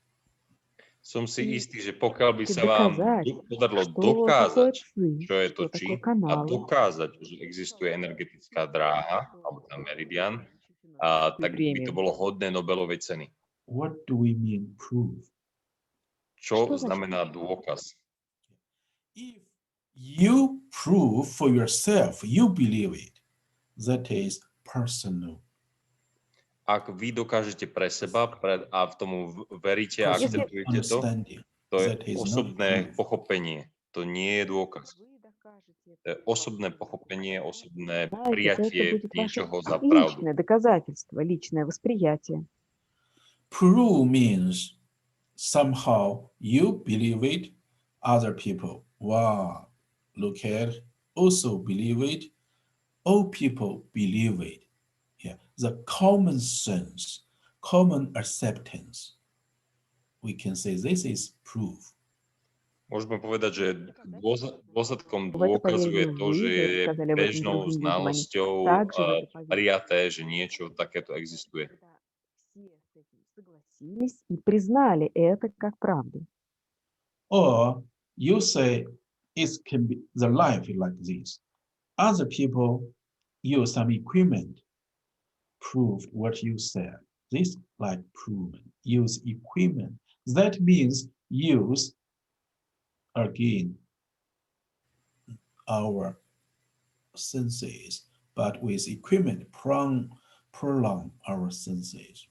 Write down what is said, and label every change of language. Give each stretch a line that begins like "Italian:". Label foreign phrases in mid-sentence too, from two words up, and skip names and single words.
Slovak: Som si istý, že pokiaľ by Chcete sa vám dokázať, podarilo
Russian: что такое
Slovak: dokázať,
Russian: ЦИ,
Slovak: čo je to
Russian: что
Slovak: či,
Russian: такое
Slovak: a
Russian: каналы,
Slovak: dokázať, že existuje energetická dráha, alebo tam meridian, tak by to bolo hodné Nobelovej ceny.
English: What do we mean prove?
Slovak: Čo Čo znamená dôkaz?
English: If you prove for yourself, you believe it, that is personal.
Slovak: ak vy dokážete pre seba a v tomu veríte a
Russian: Если-
Slovak: akceptujete to,
English: Understanding
Slovak: to je
English: that is not
Slovak: osobné
English: proof.
Slovak: pochopenie. To nie je dôkaz.
Russian: Вы докажете
Slovak: To je osobné pochopenie, osobné
Russian: знаете, то это
Slovak: prijatie
Russian: будет ваше
Slovak: niečoho za pravdu.
Russian: личное доказательство, личное восприятие.
English: Prove means somehow you believe it, other people, wow, look at, also believe it, all people believe it. Yeah, the common sense, common acceptance. We can say this is proof.
Slovak: Môžeme povedať, že dôsledkom
Russian: В это
Slovak: dôkazu je
Russian: поверили
Slovak: to,
Russian: вы,
Slovak: že
Russian: вы
Slovak: je
Russian: рассказали об этом
Slovak: bežnou
Russian: другим людям, они
Slovak: znalosťou
Russian: также в это поверили.
Slovak: prijaté, že niečo takéto existuje.
Russian: Когда все с этим согласились и признали это как правду.
English: Or you say it can be the life is like this. Other people use some equipment, proved what you said. This like proven. Use equipment. That means use again our senses, but with equipment prolong our senses.